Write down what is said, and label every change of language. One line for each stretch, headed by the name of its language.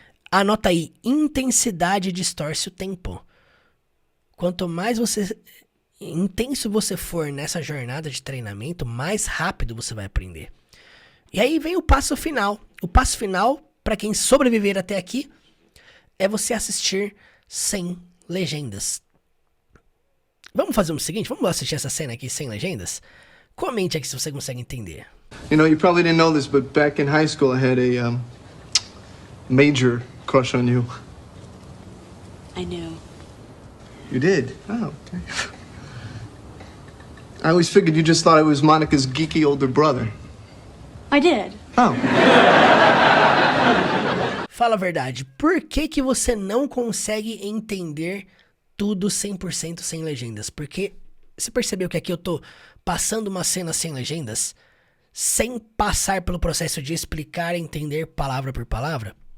Portuguese: Anota aí, intensidade distorce o tempo. Quanto mais intenso você for nessa jornada de treinamento, mais rápido você vai aprender. E aí vem o passo final. O passo final, para quem sobreviver até aqui, é você assistir sem legendas. Vamos fazer o seguinte, vamos assistir essa cena aqui sem legendas? Comente aqui se você consegue entender.
English: You know, you probably didn't know this, but back in high school I had a major crush on you. I knew. You did? Oh, okay. I always figured you just thought I was Monica's geeky older brother. I did. Oh.
Portuguese: Fala a verdade, por que que você não consegue entender tudo 100% sem legendas? Porque você percebeu que aqui eu tô passando uma cena sem legendas, sem passar pelo processo de explicar e entender palavra por palavra?